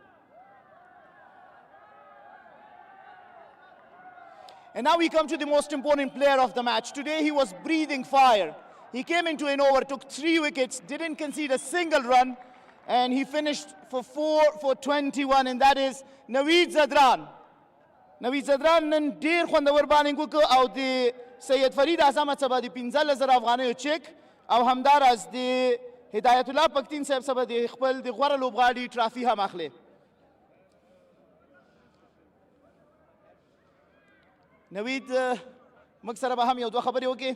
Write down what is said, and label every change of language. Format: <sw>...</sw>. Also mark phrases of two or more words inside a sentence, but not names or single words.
<en>And now we come to the most important player of the match. Today he was breathing fire. He came into an over, took 3 wickets, didn't concede a single run, and he finished for 4 for 21, and that is Naveed Zadran.</en> <ps>Naveed Zadran نن ډیر خوندور بالینګ وکړ او د سید فرید اعظم څخه د 15,000 افغانیو چیک او همداراز د هدایت الله پختین صاحب څخه د خپل د غوړه لوبغاړي ټرافي هم اخلي. نوید موږ سره به هم یو دوه خبرې وکړې.</ps>